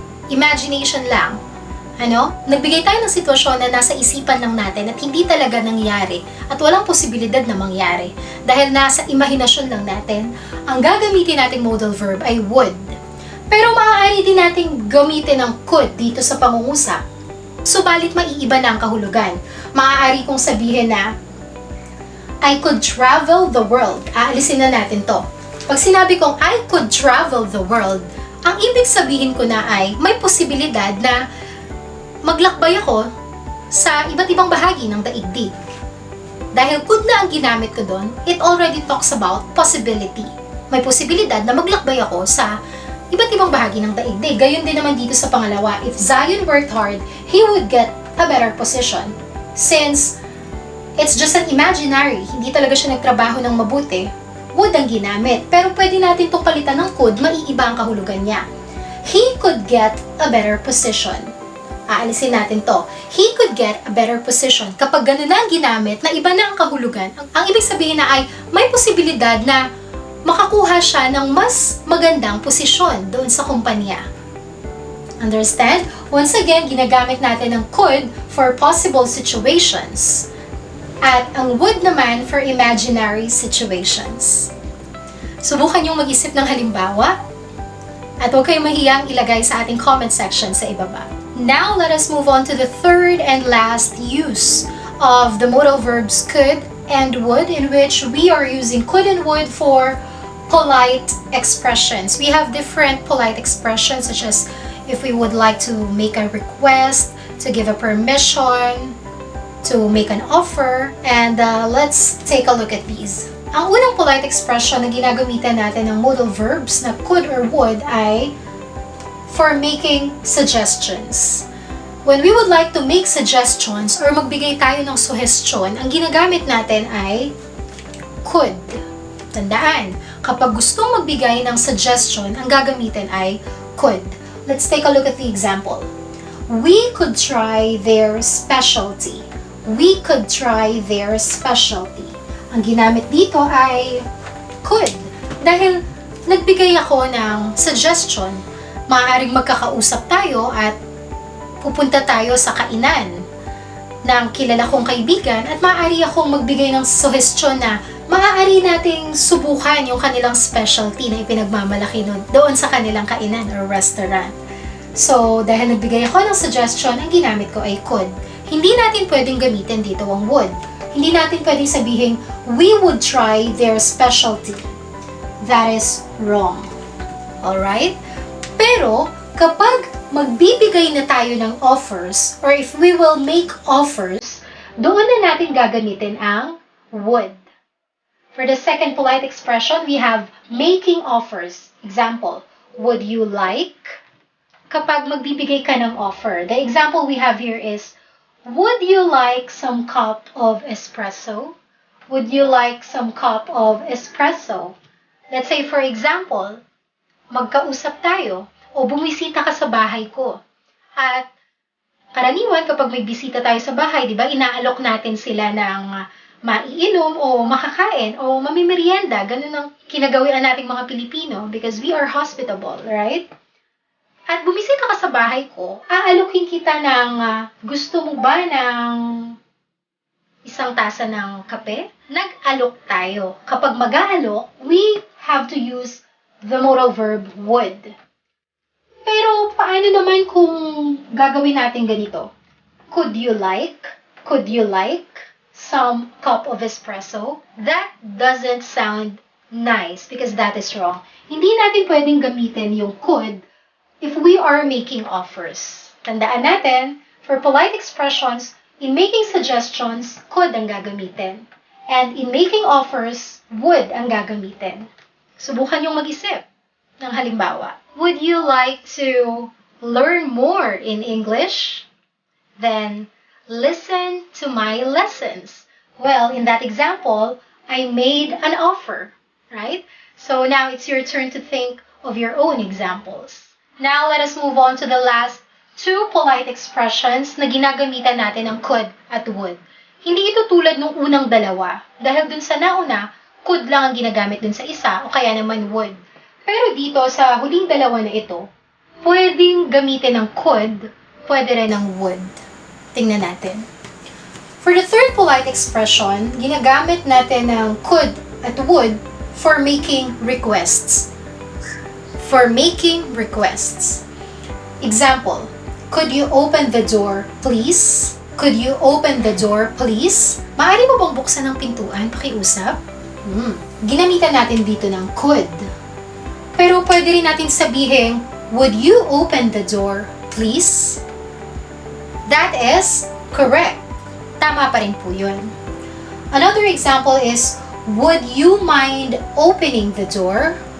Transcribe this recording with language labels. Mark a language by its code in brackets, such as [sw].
[tl] Imagination lang. Nagbigay tayo ng sitwasyon na nasa isipan lang natin at hindi talaga nangyari at walang posibilidad na mangyari. Dahil nasa imahinasyon lang natin, ang gagamitin nating modal verb ay would. Pero maaari din nating gamitin ang could dito sa pangungusap. Subalit maiiba na ang kahulugan. Maaari kong sabihin na, [en] I could travel the world. [tl] Aalisin na natin to. Pag sinabi kong [en] I could travel the world, [tl] ang ibig sabihin ko na ay may posibilidad na maglakbay ako sa iba't ibang bahagi ng daigdig. Dahil could na ang ginamit ko doon, [en] it already talks about possibility. [tl] May posibilidad na maglakbay ako sa iba't ibang bahagi ng daigdig. Gayon din naman dito sa pangalawa, [en] if Zion worked hard, he would get a better position. Since it's just an imaginary, [tl] hindi talaga siya nagtrabaho ng mabuti, would ang ginamit. Pero pwede natin itong palitan ng could, maiiba ang kahulugan niya. [en] He could get a better position. [tl] Aalisin natin to. [en] He could get a better position. [tl] Kapag ganun na ang ginamit, na iba na ang kahulugan, ang ibig sabihin na ay may posibilidad na makakuha siya ng mas magandang posisyon doon sa kumpanya. [en] Understand? Once again, [tl] ginagamit natin ang [en] could for possible situations. [tl] At ang would naman [en] for imaginary situations. [tl] Subukan niyong mag-isip ng halimbawa at huwag kayong mahiyang ilagay sa ating comment section sa ibaba. [en] Now, let us move on to the third and last use of the modal verbs could and would, in which we are using could and would for polite expressions. We have different polite expressions, such as if we would like to make a request, to give a permission, to make an offer, and let's take a look at these. [tl] Ang unang polite expression na ginagamitan natin ng modal verbs na could or would ay [en] for making suggestions. When we would like to make suggestions [tl] or magbigay tayo ng suhestyon, ang ginagamit natin ay could. Tandaan, kapag gustong magbigay ng suggestion, ang gagamitin ay could. [en] Let's take a look at the example. We could try their specialty. We could try their specialty. [tl] Ang ginamit dito ay could. Dahil nagbigay ako ng suggestion, maaaring magkakausap tayo at pupunta tayo sa kainan ng kilala kong kaibigan at maaari akong magbigay ng suhestyon na maaari nating subukan yung kanilang specialty na ipinagmamalaki doon sa kanilang kainan or restaurant. So, dahil nagbigay ako ng suggestion, ang ginamit ko ay could. Hindi natin pwedeng gamitin dito ang would. Hindi natin pwedeng sabihin, [en] we would try their specialty. That is wrong. Alright? [tl] Pero, kapag magbibigay na tayo ng offers, [en] or if we will make offers, [tl] doon na natin gagamitin ang would. [en] For the second polite expression, we have making offers. Example, would you like? [tl] Kapag magbibigay ka ng offer, [en] the example we have here is, Would you like some cup of espresso? Would you like some cup of espresso? Let's say, for example, [tl] magkausap tayo o bumisita ka sa bahay ko. At karaniwan kapag may bisita tayo sa bahay, di ba, inaalok natin sila ng maiinom o makakain o mamimerienda. Ganun ang kinagawian nating mga Pilipino [en] because we are hospitable, right? [tl] At bumisita ka sa bahay ko, aalokin kita ng gusto mo ba ng isang tasa ng kape? Nag-alok tayo. Kapag mag-aalok, [en] we have to use the modal verb would. [tl] Pero paano naman kung gagawin natin ganito? [en] Could you like? Could you like some cup of espresso? That doesn't sound nice because that is wrong. [tl] Hindi natin pwedeng gamitin yung could [en] if we are making offers. [tl] Tandaan natin, [en] for polite expressions, in making suggestions, could [tl] ang gagamitin. [en] And in making offers, would [tl] ang gagamitin. Subukan yung mag-isip ng halimbawa. [en] Would you like to learn more in English? Then, listen to my lessons. Well, in that example, I made an offer, right? So now it's your turn to think of your own examples. Now, let us move on to the last two polite expressions [tl] na ginagamitan natin ng [en] could at would. [tl] Hindi ito tulad nung unang dalawa. Dahil dun sa nauna, could lang ang ginagamit dun sa isa o kaya naman would. Pero dito sa huling dalawa na ito, pwedeng gamitin ng could, pwede rin ng would. Tingnan natin. [en] For the third polite expression, [tl] ginagamit natin ng [en] could at would for making requests. For making requests. Example, could you open the door, please? Could you open the door, please? [tl] Maaari mo bang buksan ang pintuan, pakiusap? Ginamitan natin dito ng could. Pero pwede rin natin sabihin, [en] would you open the door, please? That is correct. [tl] Tama pa rin po yun. [en] Another example is, would you mind opening the door?